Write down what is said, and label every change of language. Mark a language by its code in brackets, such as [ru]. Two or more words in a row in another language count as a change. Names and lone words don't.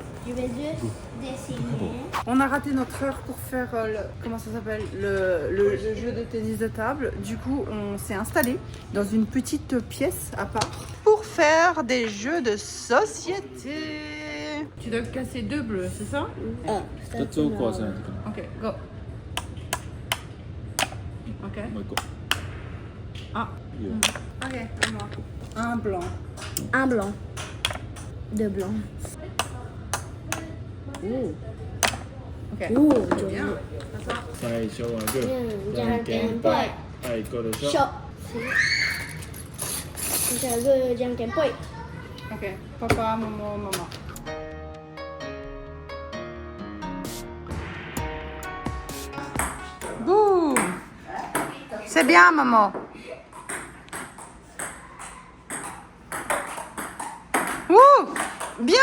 [fr] Je vais juste dessiner. On a raté notre heure pour faire comment ça s'appelle le jeu de tennis de table. Du coup, on s'est installé dans une petite pièce à part pour faire des jeux de société. Tu dois casser 2 bleus, c'est ça? [ja] 2 つを壊さないといけない。 [en] Ok, go. [fr] Ok. [ja] もう一個。 [fr] Ah. [ja] いいよ。 [fr] Ok, à moi. Un blanc. Un blanc. 2 blancs. Ok. Ouh, Bien. Attends. [ja] 最初はグー。じゃんけんぽい。はい、これでしょ。しょ。じゃあグーじゃんけんぽい。 [fr] Ok. Papa, maman, maman. Boum. C'est bien, maman. Ouh. Bien.